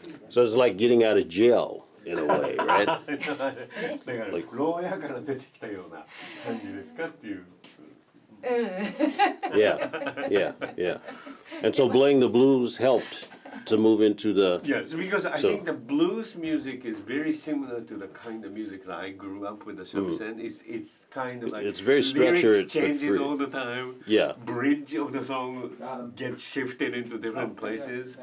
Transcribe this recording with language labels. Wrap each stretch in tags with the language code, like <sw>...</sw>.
<en>So it's like getting out of jail in a way, right?</en> <ja>だから牢屋から出てきたような感じですかっていう。</ja> <en>Yeah. And so playing the blues helped to move into the. Yes, because I think the blues music is very similar to the kind of music that I grew up with. The shamisen, it's kind of like It's very structured, lyrics changes but free. all the time. Yeah. Bridge of the song gets shifted into different places.</en>